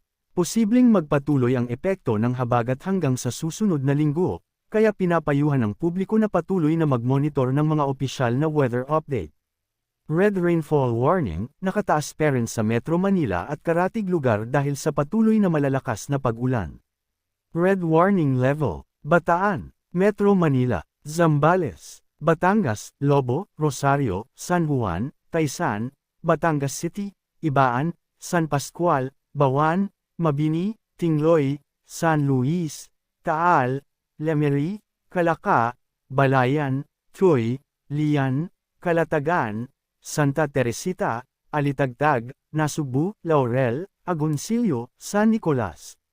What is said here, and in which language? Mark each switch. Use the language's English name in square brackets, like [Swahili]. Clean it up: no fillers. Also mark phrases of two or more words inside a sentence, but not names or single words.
[Filipino] Posibleng magpatuloy ang epekto ng habagat hanggang sa susunod na linggo, kaya pinapayuhan ng publiko na patuloy na mag-monitor ng mga opisyal na [English] weather update. Red rainfall warning, [Filipino] nakataas pa rin sa Metro Manila at karatig lugar dahil sa patuloy na malalakas na pag-ulan. [English] Red warning level, [Filipino] Bataan, Metro Manila, Zambales, Batangas, Lobo, Rosario, San Juan, Taysan, Batangas City, Ibaan, San Pascual, Bawan, Mabini, Tingloy, San Luis, Taal, Lemery, Calaca, Balayan, Tuy, Lian, Calatagan, Santa Teresita, Alitagtag, Nasugbu, Laurel, Agoncillo, San Nicolas,